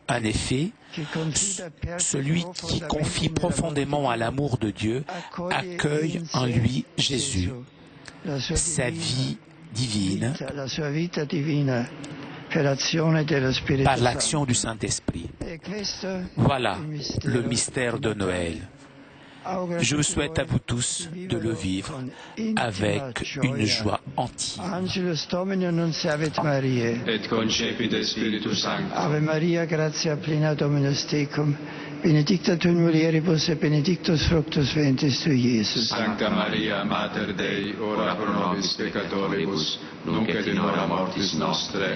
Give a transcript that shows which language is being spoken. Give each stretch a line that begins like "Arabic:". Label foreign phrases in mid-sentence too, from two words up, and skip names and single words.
French: En effet, celui qui confie profondément à l'amour de Dieu accueille en lui Jésus, sa vie divine, par l'action du Saint-Esprit. Voilà le mystère de Noël. Je vous souhaite à vous tous de le vivre avec une joie entière.
Latin: Angelus Domini nunciavit Mariae. Et concepit Spiritus Sancto. Ave Maria, gratia plena Dominus tecum, benedicta tu in mulieribus et benedictus fructus ventris tui, Iesus. Sancta Maria, Mater Dei, ora pro nobis peccatoribus, nunc et in hora mortis nostre.